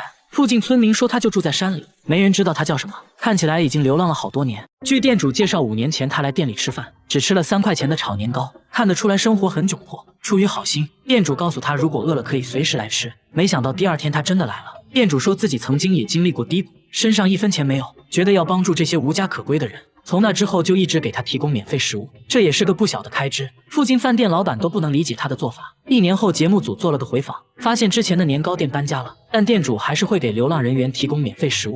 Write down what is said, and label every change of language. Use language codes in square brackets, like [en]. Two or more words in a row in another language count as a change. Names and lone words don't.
[zh] 附近村民說他就住在山裡，沒人知道他叫什麼，看起來已經流浪了好多年。據店主介紹，5年前他來店裡吃飯，只吃了3塊錢的炒年糕，看得出來生活很窘迫。出於好心，店主告訴他如果餓了可以隨時來吃。沒想到第2天他真的來了。店主說自己曾經也經歷過低谷，身上1分錢沒有，覺得要幫助這些無家可歸的人。從那之後就一直給他提供免費食物，這也是個不小的開支。附近飯店老板都不能理解他的做法。1年後，節目組做了個回訪，發現之前的年糕店搬家了，但店主還是會給流浪人員提供免費食物。